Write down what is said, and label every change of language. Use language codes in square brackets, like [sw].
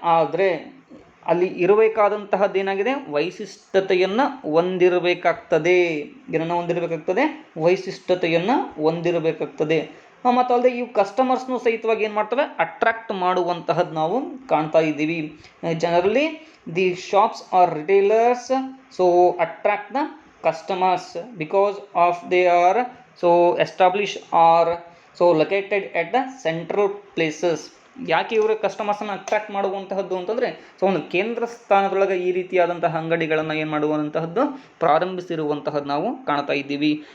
[kn] ಆದರೆ ಅಲ್ಲಿ ಇರಬೇಕಾದಂತಹದ್ದು ಏನಾಗಿದೆ, ವೈಶಿಷ್ಟ್ಯತೆಯನ್ನು ಹೊಂದಿರಬೇಕಾಗ್ತದೆ. ಏನನ್ನು ಹೊಂದಿರಬೇಕಾಗ್ತದೆ? ವೈಶಿಷ್ಟ್ಯತೆಯನ್ನು ಹೊಂದಿರಬೇಕಾಗ್ತದೆ. ಮತ್ತು ಅಲ್ಲದೆ ಇವು ಕಸ್ಟಮರ್ಸ್ನು ಸಹಿತವಾಗಿ ಏನು ಮಾಡ್ತವೆ, ಅಟ್ರಾಕ್ಟ್ ಮಾಡುವಂತಹದ್ದು ನಾವು ಕಾಣ್ತಾ ಇದ್ದೀವಿ. [en] Generally the shops are retailers so attract the customers because of they are so established or so located at the central places. [kn] ಯಾಕೆ ಇವರು ಕಸ್ಟಮರ್ಸನ್ನು ಅಟ್ರಾಕ್ಟ್ ಮಾಡುವಂತಹದ್ದು ಅಂತಂದರೆ ಸೊ ಒಂದು ಕೇಂದ್ರ ಸ್ಥಾನದೊಳಗೆ ಈ ರೀತಿಯಾದಂತಹ ಅಂಗಡಿಗಳನ್ನು ಏನು ಮಾಡುವಂತಹದ್ದು ಪ್ರಾರಂಭಿಸಿರುವಂತಹದ್ದು ನಾವು ಕಾಣ್ತಾ ಇದ್ದೀವಿ.